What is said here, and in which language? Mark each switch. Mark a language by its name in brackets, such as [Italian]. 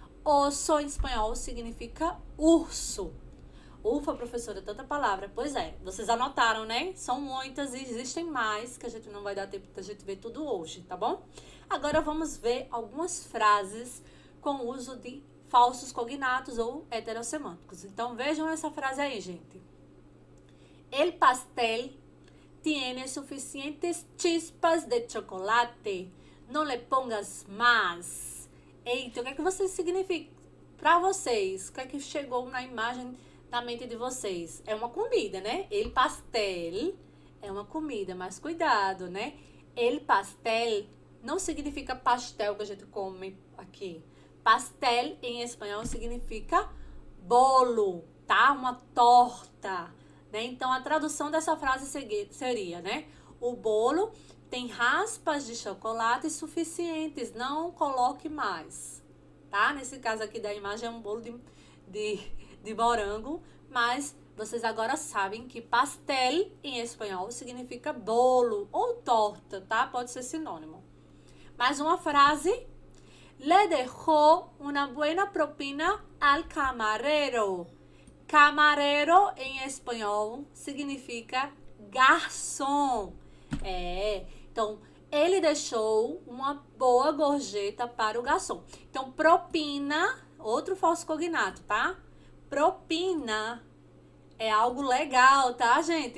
[Portuguese] Osso em espanhol significa urso. Ufa, professora, tanta palavra. Pois é, vocês anotaram, né? São muitas e existem mais, que a gente não vai dar tempo da gente ver tudo hoje, tá bom? Agora vamos ver algumas frases com o uso de falsos cognatos ou heterossemânticos. Então vejam essa frase aí, gente. [Spanish] El pastel tiene suficientes chispas de chocolate. Não le pongas más. [Portuguese] Eita, o que é que você significa para vocês? O que é que chegou na imagem na mente de vocês? É uma comida, né? [Spanish] El pastel [Portuguese] é uma comida, mas cuidado, né? [Spanish] El pastel [Portuguese] não significa pastel que a gente come aqui. Pastel em espanhol significa bolo, tá? Uma torta, né? Então a tradução dessa frase seria, né? O bolo tem raspas de chocolate suficientes, não coloque mais, tá? Nesse caso aqui da imagem é um bolo de morango, mas vocês agora sabem que pastel em espanhol significa bolo ou torta, tá? Pode ser sinônimo. Mais uma frase. [Spanish] Le dejó una buena propina al camarero. [Portuguese] Camarero em espanhol significa garçom. Então, ele deixou uma boa gorjeta para o garçom. Então, propina, outro falso cognato, tá? Propina é algo legal, tá, gente?